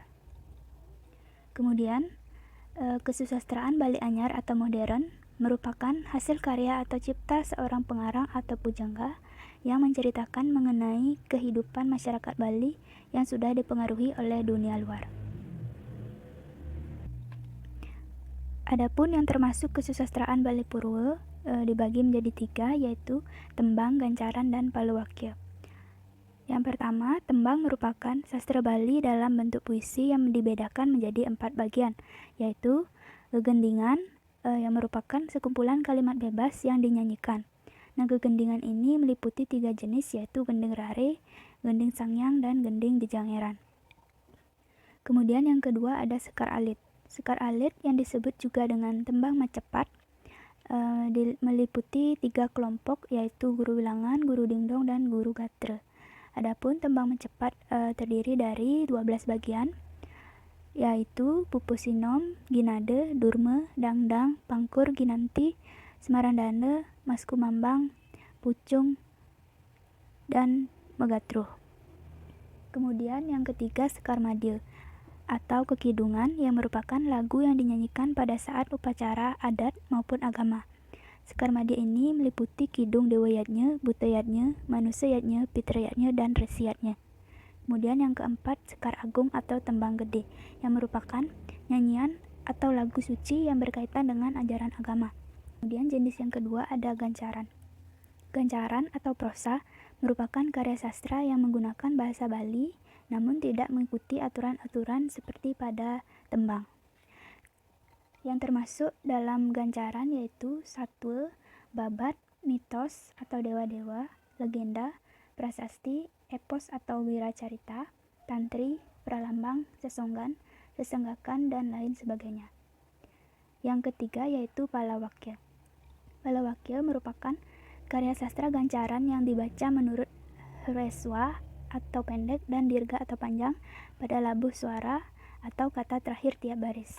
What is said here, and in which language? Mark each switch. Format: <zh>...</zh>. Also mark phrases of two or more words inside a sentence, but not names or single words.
<id>Kemudian, kesusastraan Bali Anyar atau modern merupakan hasil karya atau cipta seorang pengarang atau pujangga yang menceritakan mengenai kehidupan masyarakat Bali yang sudah dipengaruhi oleh dunia luar. Adapun yang termasuk kesusastraan Bali Purwa dibagi menjadi 3, yaitu tembang, gancaran, dan paluwakya. Yang pertama, tembang merupakan sastra Bali dalam bentuk puisi yang dibedakan menjadi 4 bagian, yaitu gegendingan yang merupakan sekumpulan kalimat bebas yang dinyanyikan. Nah, gegendingan ini meliputi 3 jenis, yaitu gending rare, gending sangyang, dan gending jejangeran. Kemudian yang kedua ada sekar alit. Sekar alit yang disebut juga dengan tembang macepat meliputi 3 kelompok, yaitu guru bilangan, guru dingdong, dan guru gatra. Adapun tembang macepat terdiri dari 12 bagian, yaitu pupusinom, ginade, durme, dangdang, pangkur, ginanti, semarandane, maskumambang, pucung, dan megatruh. Kemudian yang ketiga sekar madil atau kekidungan yang merupakan lagu yang dinyanyikan pada saat upacara adat maupun agama. Sekar madil ini meliputi kidung dewayatnya, butayatnya, manusayatnya, pitrayatnya, dan resiyatnya. Kemudian yang keempat, sekar agung atau tembang gede, yang merupakan nyanyian atau lagu suci yang berkaitan dengan ajaran agama. Kemudian jenis yang kedua ada gancaran. Gancaran atau prosa merupakan karya sastra yang menggunakan bahasa Bali namun tidak mengikuti aturan-aturan seperti pada tembang. Yang termasuk dalam gancaran yaitu satwa, babat, mitos atau dewa-dewa, legenda, prasasti, epos atau wiracarita, tantri, pralambang, sesonggan, sesenggakan, dan lain sebagainya. Yang ketiga yaitu palawakya. Palawakya merupakan karya sastra gancaran yang dibaca menurut hreswa atau pendek dan dirga atau panjang pada labuh suara atau kata terakhir tiap baris.</id>